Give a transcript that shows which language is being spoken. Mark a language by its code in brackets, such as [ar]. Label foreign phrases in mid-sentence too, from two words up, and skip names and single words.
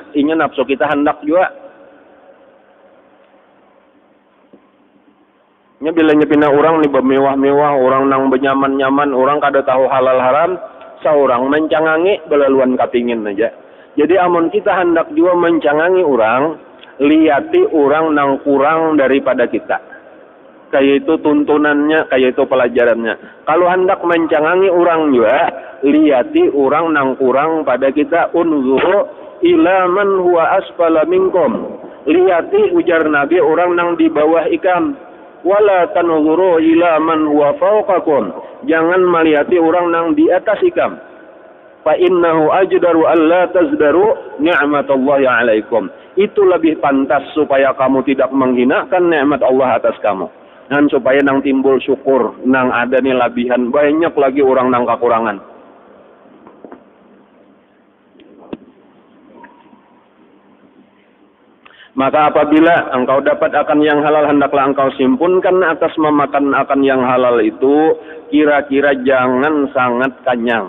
[bjn] Ini nafsu kita hendak juga. Nya bila nyepina orang nih bermewah-mewah, orang nang benyaman-nyaman, orang kada tahu halal haram, seorang mencangangi belaluan kapingin aja. Jadi amun kita hendak juga mencangangi orang, lihati orang nang kurang daripada kita. Kayak itu tuntunannya, kayak itu pelajarannya. Kalau hendak mencangangi orang juga, lihati orang nang kurang pada kita. [ar] انظروا إلى من هو أسفل منكم. [bjn] Lihati ujar Nabi orang nang di bawah ikam. [ar] ولا تنظروا إلى من هو فوقكم. [bjn] Jangan melihati orang nang di atas ikam. [ar] فإنه أجدر ألا تزدروا نعمة الله عليكم. [bjn] Itu lebih pantas supaya kamu tidak menghinakan nikmat Allah atas kamu. Dan supaya nang timbul syukur, nang ada nih labihan, banyak lagi orang nang kekurangan. Maka apabila engkau dapat akan yang halal, hendaklah engkau simpunkan atas memakan akan yang halal itu, kira-kira jangan sangat kanyang.